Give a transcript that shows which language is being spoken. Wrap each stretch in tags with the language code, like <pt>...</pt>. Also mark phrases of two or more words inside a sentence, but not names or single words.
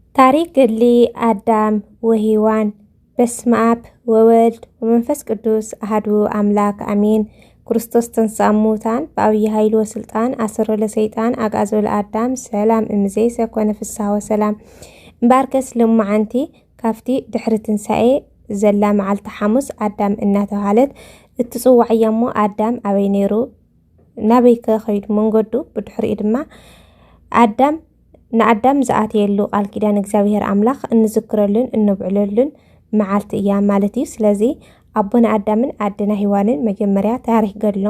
<ti>ታሪክ ገድሊ አዳም ወሔዋን</ti> <gez>በስመ አብ ወወልድ ወመንፈስ ቅዱስ አሐዱ አምላክ አሜን። ክርስቶስ ተንሥአ እሙታን በዐቢይ ኃይል ወስልጣን አሰሮ ለሰይጣን አግዓዞ ለአዳም ሰላም እምይእዜሰ ኮነ ፍስሐ ወሰላም።</gez> <ti>እምበርከስ ልሙዓንቲ ካፍቲ ድሕሪ ትንሣኤ ዘላ መዓልቲ ሐሙስ አዳም እናተባህለት እትጽዋዕ እያ እሞ አዳም አበይ ነይሩ ናበይ ከ ኸይዱ መንገዱ ብድሕሪኡ ድማ አዳም ንአዳም ዝኣተየሉ ቃል ኪዳን እግዚአብሔር አምላኽ እንዝክረሉን እንብዕለሉን መዓልቲ እያ ማለት እዩ። ስለዚ አቦና አዳምን አድና ሔዋንን መጀመርያ ታሪክ ገድሎም</ti>